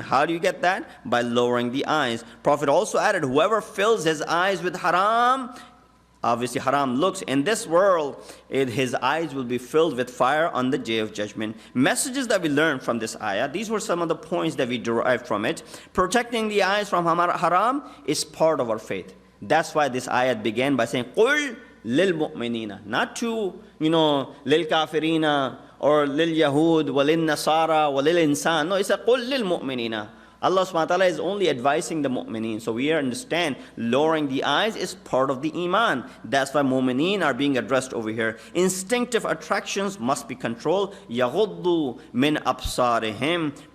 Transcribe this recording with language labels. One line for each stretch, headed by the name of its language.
English: How do you get that? By lowering the eyes. Prophet also added, whoever fills his eyes with haram, obviously haram looks, in this world, his eyes will be filled with fire on the day of judgment. Messages that we learned from this ayah, these were some of the points that we derived from it. Protecting the eyes from haram is part of our faith. That's why this ayah began by saying,
Arabic: قُلْ لِلْمُؤْمِنِينَ.
English: Not to,
Arabic: لِلْكَافِرِينَ
English: or
Arabic: لِلْيَهُودِ وَلِلْنَصَارَى وَلِلْإِنسَانِ.
English: No, it's a
Arabic: قُلْ لِلْمُؤْمِنِينَ.
English: Allah subhanahu wa ta'ala is only advising the mu'mineen. So we understand lowering the eyes is part of the iman. That's why mu'mineen are being addressed over here. Instinctive attractions must be controlled.
Arabic: يَغُضُّ مِنْ أَبْصَارِهِمْ.